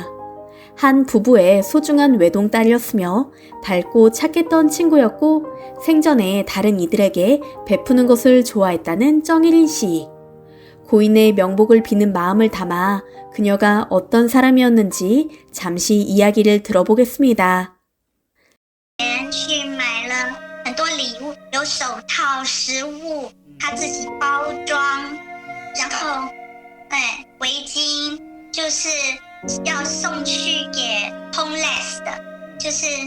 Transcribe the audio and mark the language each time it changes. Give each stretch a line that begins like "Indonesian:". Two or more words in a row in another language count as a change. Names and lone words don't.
Korean: 한 부부의 소중한 외동딸이었으며 밝고 착했던 친구였고 생전에 다른 이들에게 베푸는 것을 좋아했다는 정일인 씨. 고인의 명복을 비는 마음을 담아 그녀가 어떤 사람이었는지 잠시 이야기를 들어보겠습니다.
Chinese: 去买了很多礼物，有手套、食物，他自己包装，然后，围巾就是要送去给 homeless 的，就是